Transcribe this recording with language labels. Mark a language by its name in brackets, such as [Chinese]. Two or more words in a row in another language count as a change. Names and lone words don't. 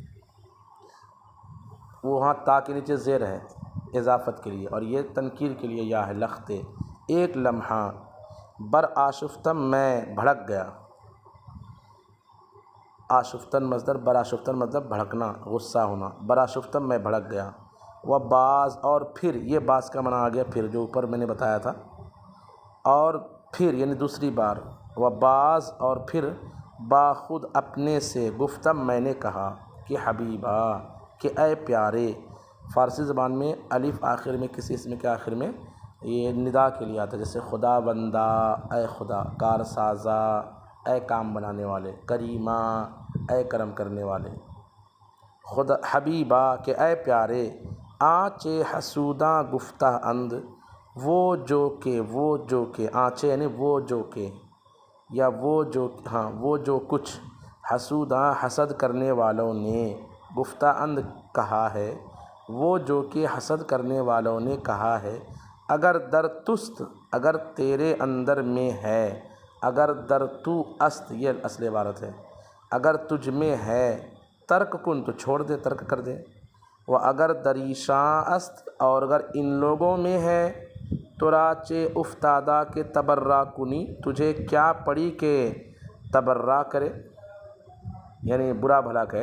[Urdu] وہ وہاں تا کے نیچے زیر ہے اضافت کے لیے، اور یہ تنکیر کے لیے یا ہے، لخت ایک لمحہ، [Persian] بر آشفتم [Urdu] میں بھڑک گیا، آشفتن مصدر، [Persian] بر آشفتن [Urdu] مطلب بھڑکنا، غصہ ہونا، [Persian] بر آشفتن [Urdu] میں بھڑک گیا، [Persian] و باز [Urdu] اور پھر، یہ باز کا معنی آ گیا پھر، جو اوپر میں نے بتایا تھا، اور پھر یعنی دوسری بار، و بعض اور پھر باخود اپنے سے گفتم میں نے کہا کہ حبیبا کہ اے پیارے. فارسی زبان میں الف آخر میں کسی اسم کے آخر میں یہ ندا کے لیے آتا ہے، جیسے خدا بندہ، اے خدا، [Persian] کار سازا، [Urdu] اے کام بنانے والے، کریمہ، اے کرم کرنے والے. خدا حبیبا کہ اے پیارے، [Persian] آنچے حسوداں گفتہ اند، [Urdu] وہ جو کہ آنچے یعنی وہ جو کہ، یا وہ جو کچھ حسوداں حسد کرنے والوں نے [Persian] گفتہ اند [Urdu] کہا ہے، وہ جو کہ حسد کرنے والوں نے کہا ہے. [Persian] اگر در تست، [Urdu] اگر تیرے اندر میں ہے، [Persian] اگر در تو است [Urdu] یہ اصل عبارت ہے، اگر تجھ میں ہے، [Persian] ترک کن [Urdu] تو چھوڑ دے، ترک کر دے. وہ [Persian] اگر دریشاں است، [Urdu] اور اگر ان لوگوں میں ہے، [Persian] تراچے افتادہ کے تبرہ کنی، [Urdu] تجھے کیا پڑی کہ تبرہ کرے، یعنی برا بھلا کہے.